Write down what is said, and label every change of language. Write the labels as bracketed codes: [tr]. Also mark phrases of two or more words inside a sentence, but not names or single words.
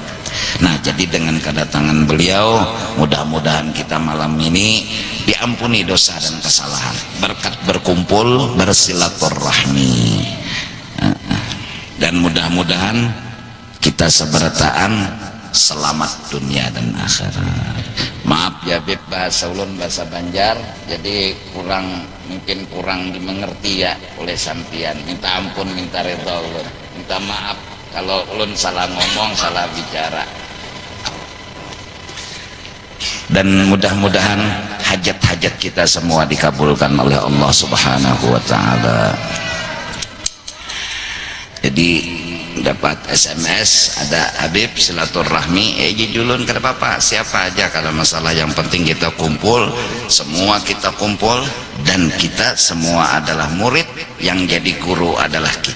[id] Nah, jadi dengan kedatangan beliau, mudah-mudahan kita malam ini diampuni dosa dan kesalahan, berkat berkumpul bersilaturahmi, dan mudah-mudahan kita seberataan selamat dunia dan akhirat. [bjn] Maaf ya Bib, bahasa ulun bahasa Banjar, jadi mungkin kurang dimengerti ya oleh sampian. Minta ampun, minta ridha ulun, minta maaf kalau ulun salah ngomong, salah bicara. [id] Dan mudah-mudahan hajat-hajat kita semua dikabulkan oleh Allah [ar] سبحانه وتعالى. [id] Jadi dapat SMS ada Habib silaturahmi, julun kata Bapak siapa aja, kalau masalah yang penting kita kumpul, semua kita kumpul, dan kita semua adalah murid, yang jadi guru adalah kita.